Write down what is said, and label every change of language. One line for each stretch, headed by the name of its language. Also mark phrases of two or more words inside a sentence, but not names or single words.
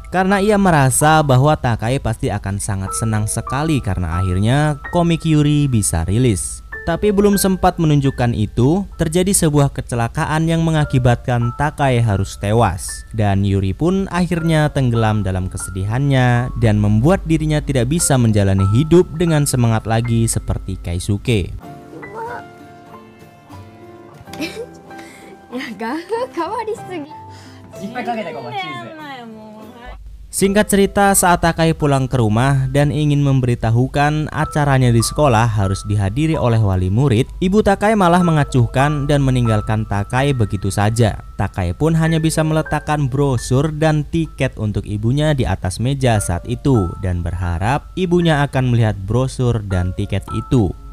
Indonesian: Karena ia merasa bahwa Takae pasti akan sangat senang sekali karena akhirnya komik Yuri bisa rilis. Tapi belum sempat menunjukkan itu, terjadi sebuah kecelakaan yang mengakibatkan Takae harus tewas. Dan Yuri pun akhirnya tenggelam dalam kesedihannya dan membuat dirinya tidak bisa menjalani hidup dengan semangat lagi seperti Keisuke.
Japanese: いや、画風変わりすぎ。いっぱいかけてこうチーズ。
Indonesian: Singkat cerita, saat Takai pulang ke rumah dan ingin memberitahukan acaranya di sekolah harus dihadiri oleh wali murid, ibu Takai malah mengacuhkan dan meninggalkan Takai begitu saja. Takai pun hanya bisa meletakkan brosur dan tiket untuk ibunya di atas meja saat itu dan berharap ibunya akan melihat brosur dan tiket itu.